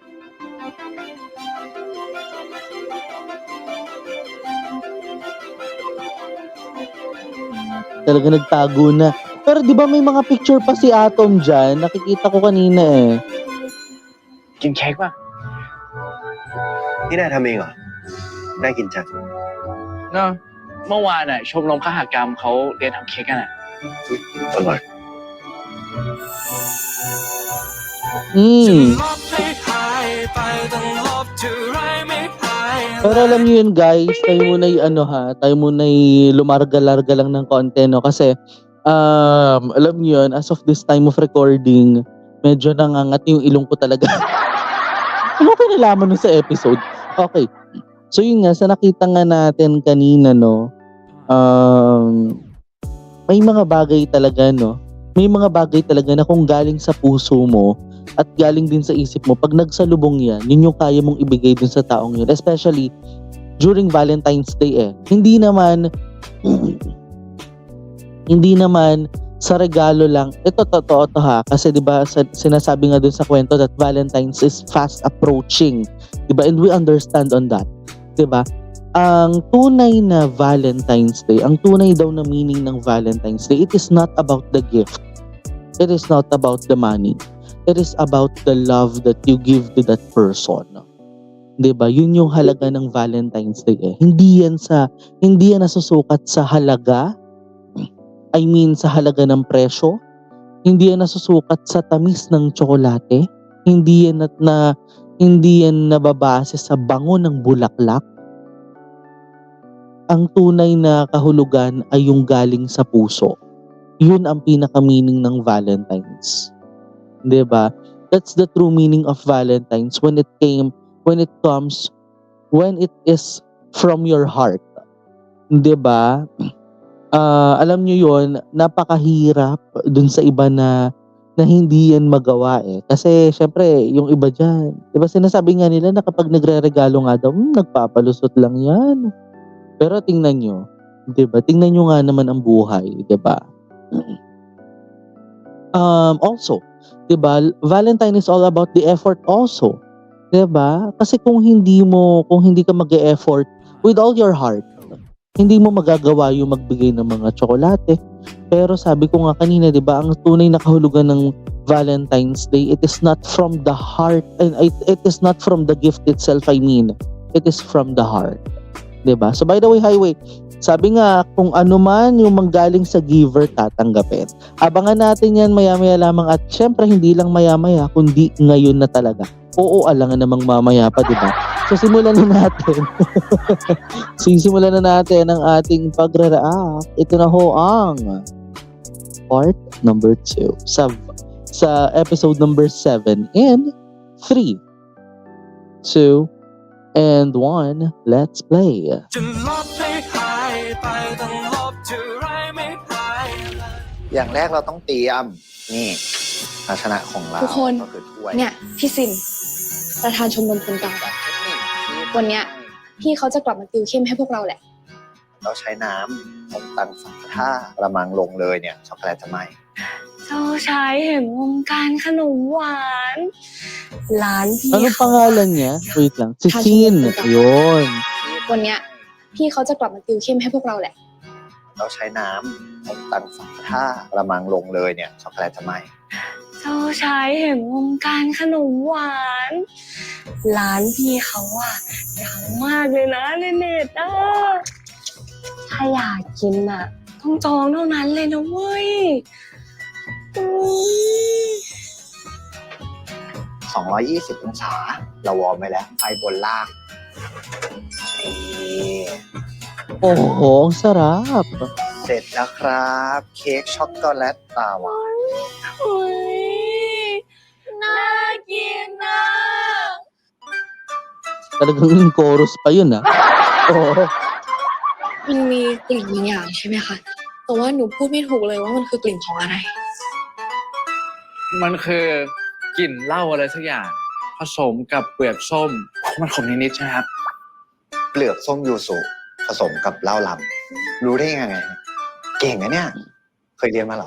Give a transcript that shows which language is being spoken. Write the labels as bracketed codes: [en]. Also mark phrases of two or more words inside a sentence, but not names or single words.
[tl] Talaga nagtago na. Pero di ba may mga picture pa si Atom dyan? Nakikita ko kanina eh. [th] กินเค้กป่ะ นี่นายทำเองเหรอ น่ากินจัง เนาะเมื่อวานน่ะชมรมคหกรรมเขาเรียนทำเค้กกันอ่ะ อร่อย Mm. ลบให้หายไปต้องลบเท่าไรไม่หาย [tl] Pero alam niyo yun guys, tayo muna tayo muna lumarga-larga lang ng konti no kasi alam niyo yun, [en] as of this time of recording, [tl] medyo nangangat yung ilong ko talaga. Ano ko nalaman nun sa episode? Okay. So yun nga, sa nakita nga natin kanina no, may mga bagay talaga no, may mga bagay talaga na kung galing sa puso mo at galing din sa isip mo, pag nagsalubong yan, yun yung kaya mong ibigay dun sa taong yun. [en] Especially during [tl] Valentine's Day eh. Hindi naman sa regalo lang. Ito totoo to ha. Kasi 'di ba sinasabi nga dun sa kwento [en] that Valentine's is fast approaching. [tl] 'Di ba? [en] And we understand on that. [tl] 'Di ba? Ang tunay na Valentine's Day, ang tunay daw na meaning ng Valentine's Day, [en] it is not about the gift. It is not about the money. It is about the love that you give to that person. [tl] 'Di ba? Yun yung halaga ng Valentine's Day eh. Hindi yan nasusukat sa halaga. I mean sa halaga ng presyo. Hindi yan nasusukat sa tamis ng tsokolate. Hindi Hindi yan nababase sa bango ng bulaklak. Ang tunay na kahulugan ay yung galing sa puso. Yun ang pinaka-meaning ng Valentine's. 'Di ba? [en] That's the true meaning of Valentine's when it is from your heart. [tl] 'Di ba? Alam nyo yon, napakahirap dun sa iba na hindi yan magawa eh. Kasi syempre, yung iba dyan, di ba sinasabi nga nila na kapag nagre-regalo nga daw, nagpapalusot lang yan. Pero tingnan nyo, di ba? Tingnan nyo nga naman ang buhay, di ba? Also, di ba, [en] Valentine is all about the effort also. [tl] Di ba? Kasi kung hindi ka mag-e-effort [en] with all your heart, [tl] hindi mo magagawa yung magbigay ng mga tsokolate. Pero sabi ko nga kanina, 'di ba, ang tunay na kahulugan ng Valentine's Day, [en] it is not from the heart and it is not from the gift itself, I mean. It is from the heart. [tl] 'Di ba? [en] So by the way, Highway, [tl] sabi nga kung ano man yung manggaling sa giver, tatanggapin. Abangan natin 'yan maya-maya lamang at syempre hindi lang maya-maya kundi ngayon na talaga. Oo, alangan namang mamaya pa, 'di ba? So simulan na natin. Simulan na natin ang ating pagre-react. Ito na ho ang [en] part number [tl] 2 sa [en] episode number [tl] 7 [en] in 3, 2, and 1. Let's play. [th] จะลบให้หายไปต้องลบเท่าไรไม่หายเลย อย่างแรกเราต้องเตรียมนี่ภาชนะของเรา ทุกคน ก็คือถ้วย เนี่ยพี่ซินประธานชมรมคนเก่าวันเนี้ยพี่เขาจะกลับมาติวเข้มให้พวกเราแหละ เราใช้น้ำองตังสังถ้ากระมังลงเลยเนี่ยช็อกโกแลตจะไหม เจ้าชายแห่งวงการขนมหวานร้านพี่ [tl] Ano [th] เขา [tl] pangalan niya? Wait lang. Si Sin. Yun. [th] วันเนี้ยพี่เขาจะกลับมาติวเข้มให้พวกเราแหละ เราใช้น้ำองตังสังถ้ากระมังลงเลยเนี่ยช็อกโกแลตจะไหม เจ้าชายแห่งวงการขนมหวานร้านพี่เขาอะดังมากเลยนะในเน็ตอะถ้าอยากกินอะต้องจองเท่านั้นเลยนะเว้ยอุ๊ย 220 องศาเราวอร์มไว้แล้วไฟบนล่างนี่ [tl] Oo, ang sarap. [th] เสร็จแล้วครับเค้กช็อกโกแลตตาหวาน อุ๊ยน่ากินนะ [tl] Talagang [en] in chorus [tl] pa yun ah. Oo. [th] มันมีกลิ่นบางอย่างใช่ไหมคะแต่ว่าหนูพูดไม่ถูกเลยว่ามันคือกลิ่นของอะไร มันคือกลิ่นเหล้าอะไรสักอย่าง ผสมกับเปลือกส้ม มันขมนิดๆใช่ไหมครับ เปลือกส้มยูสุผสมกับเหล้าลำรู้ได้ยังไง เก่งนะเนี่ย เคยเรียนมาเหรอ